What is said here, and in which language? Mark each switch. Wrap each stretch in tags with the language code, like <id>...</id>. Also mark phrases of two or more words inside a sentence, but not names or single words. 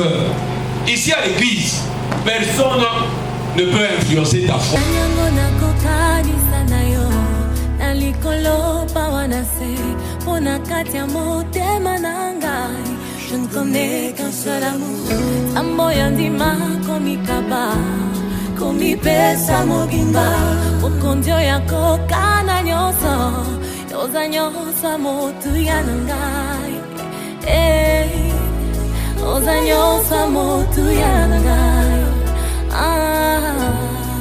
<fr>Ici à l'église, personne ne peut influencer ta foi. Je ne connais qu'un seul amour.</fr> <ln>Amoyandima komikaba, komipesa mogimba. Okondio yako kana nyoso, yoza nyoso motu yanangai. Yoza nyoso motu yanangai.</ln>